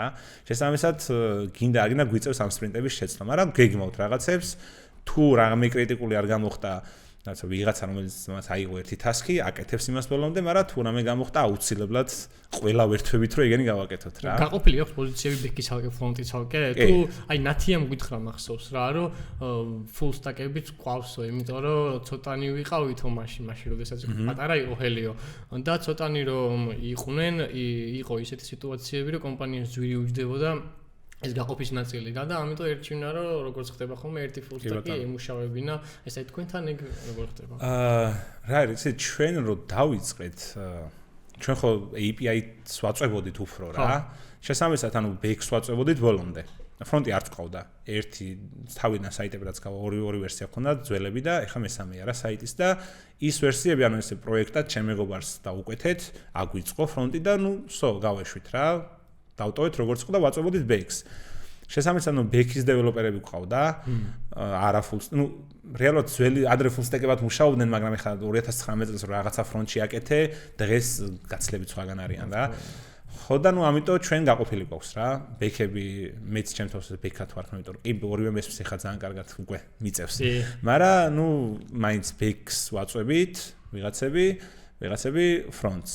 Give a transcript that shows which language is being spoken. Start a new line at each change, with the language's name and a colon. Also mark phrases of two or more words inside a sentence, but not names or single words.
Georgian: შესაბამისად გინდა არ გინდა გვიწევს ამ sprint-ების შეცვლა, მაგრამ გეგმავთ რაღაცებს თუ რამე კრიტიკული არ გამოხდა, რაღაცა ვიღაცა რომელიც მას აიღო ერთი ტასკი, აკეთებს იმას ბოლომდე, მაგრამ თუ რამე გამოხდა, აუცილებლად ყველა ვერთვებით რომ ეგენი გავაკეთოთ რა. გაყოფილი აქვს პოზიციები ბექის ალკე, ფრონტის ალკე, თუ აი ნათიამ გითხრა მახსოვს რა, რომ
English: full stack-
Georgian: ებიც ყავსო, იმიტომ რომ ცოტანი ვიყავითო მაშინ, როდესაც პატარა იყო Helio და ცოტანი რომ იყო ისეთი სიტუაციები, რომ კომპანიას ძვირი უჯდებოდა ეს გაყოფის ნაწილი რა და ამიტომ ერჩივნა რომ როგორც ხდება ხოლმე ერთი
English: full stack-
Georgian: ი ემუშავებინა, ესე თქვენთან ეგ როგორ ხდება? რა არის, ეს ჩვენ რო დავიწყეთ, ჩვენ ხო API-ს ვაწვევოდით უფრო რა. შესაბამისად, ანუ back-ს ვაწვევოდით ბოლომდე. ფრონტი არ წყავდა. ერთი თავიდან საიტები რაც გავა, ორი ვერსია ჰქონდა, ძველები და ეხლა მესამეა რა საიტის და ის ვერსიები, ანუ ესე პროექტად ჩემ მეგობარს დავუკვეთეთ, აგვიწყო ფრონტი და ნუ გავეშვით რა. დავტოვეთ როგორც ყო და ვაწვევოდით back-ს. შესაბამისად, ნუ back-ის დეველოპერები ყავდა, არა full, ნუ რეალურად ძველი ადრე
English: full stack-
Georgian: ებად მუშაობდნენ, მაგრამ ეხლა 2019 წელს რაღაცა ფრონტში აკეთე, დღეს გაცლებით სხვაგან არიან რა. ხო და ნუ ამიტომ ჩვენ გაყოფილი გვაქვს რა. back-ები მეც ჩემთვის back-ად ვარ, იმიტომ რომ კი ორივე მესმის ეხლა ძალიან კარგად უკვე მიწევს. მაგრამ ნუ მაინც back-ს ვაწვევით, ვიღაცები front-ს.